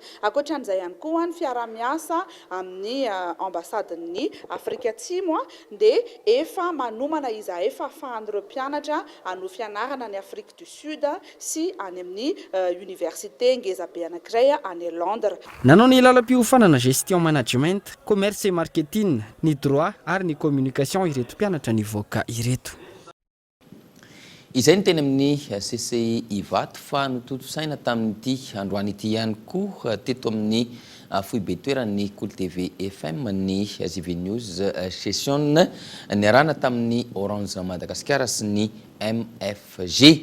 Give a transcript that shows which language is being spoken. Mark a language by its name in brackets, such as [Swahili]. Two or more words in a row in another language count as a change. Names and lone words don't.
[Malagasy] Ankoatran'izay ihany koa ny fiara-miasa amin'ny ambasadin'ny Afrika Atsimo dia efa manomana izy efa ahafahan'ireo mpianatra hanohy fianarana ny Afrique du Sud sy any amin'ny université ngezabe anankiray any Londres. Nanao ny lalam-piofanana [French] gestion management, commerce et marketing, [Malagasy] ny droit ary ny communication ireto mpianatra nivoaka ireto. Izay ny teny amin'ny CCI Ivato fa nototosaina tamin'ity androany ity ihany koa teto amin'ny foibe toeran'ny Cool TV FM ny ZV News session niarahana tamin'ny Orange Madagascar sy ny MFG.